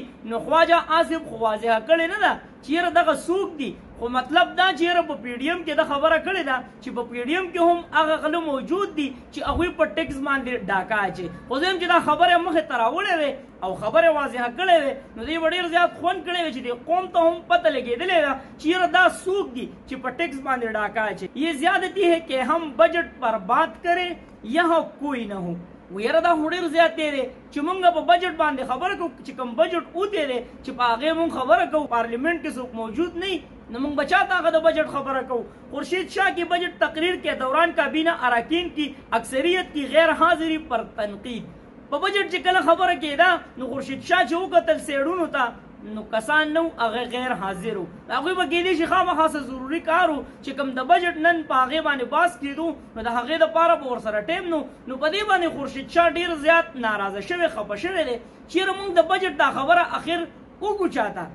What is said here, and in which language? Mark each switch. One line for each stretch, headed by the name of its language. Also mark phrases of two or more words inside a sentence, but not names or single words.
Pashto: نو خواجه آصف خو واضحه کړې نه ده چې یاره دغه څوک دي، خو مطلب دا چې یاره په پی ډي ایم کې دا خبره کړې ده چې په پی ډي ایم کې هم هغه غله موجود دي چې هغوی په ټیکس باندې ډاکه اچوي. خو زه یم چې دا خبره مخې ته راوړې وې او خبره واضحه کړې وې نو دوی به ډېر زیات خوند کړی وی چې دې قوم ته هم پته لګېدلې ده چې یاره دا څوک دي چې په ټیکس باندې ډاکه اچوي.
Urdu: یہ زیادتی ہے کہ ہم بجٹ پر بات کریں یہاں کوئی نہ ہو.
Pashto: ویره دا خو ډېر زیات دی چې مونږ په بجټ باندې خبره کوو چې کوم بجټ اوتی دی چې په هغې مونږ خبره کوو، پارلیمنٹ کې څوک موجود نه نو مونږ به چا ته هغه د بجٹ خبره کوو.
Urdu: خورشید شاہ کی بجٹ تقریر کے دوران کابینہ اراکین کی اکثریت کی غیر حاضری پر تنقید.
Pashto: په بجٹ چې کله خبره کېده نو خورشید شاه چې وکتل سیډونو ته نو کسان نو هغه غیر حاضر وو. هغوی به کېدی شي خامخا څه ضروري کار و چې کوم د بجټ نن په هغې باندې بحث کېدو نو د هغې دپاره به ورسره ټیم نو په دې باندې خورشید شاه ډېر زیات ناراضه شوی، خفه شوی دی چې یاره موږ د بجټ دا خبره اخر وکړو چاته.